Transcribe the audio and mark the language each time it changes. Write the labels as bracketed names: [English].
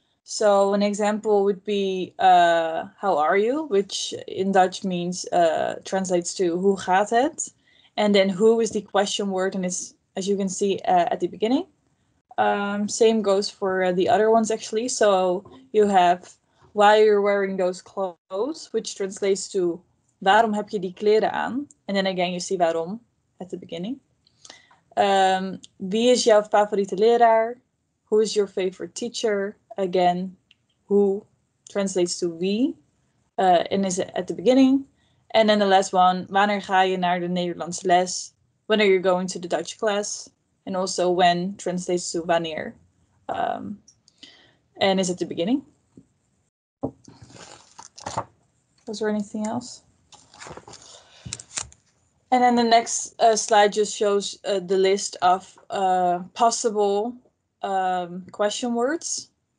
[English] So an example would be how are you, which in Dutch means translates to [Dutch] hoe gaat het, [English] and then who is the question word, and it's, as you can see, at the beginning. Same goes for the other ones actually. So you have why you're wearing those clothes, which translates to [Dutch] waarom heb je die kleren aan, [English] and then again you see waarom at the beginning. [Dutch] Wie is jouw favoriete leraar? [English] Who is your favorite teacher? Again, who translates to wie and is at the beginning. [Dutch] And then the last one, wanneer ga je naar de Nederlandse les? [English] When are you going to the Dutch class? And also when translates to wanneer and is at the beginning. Was there anything else? And then the next slide just shows the list of possible question words.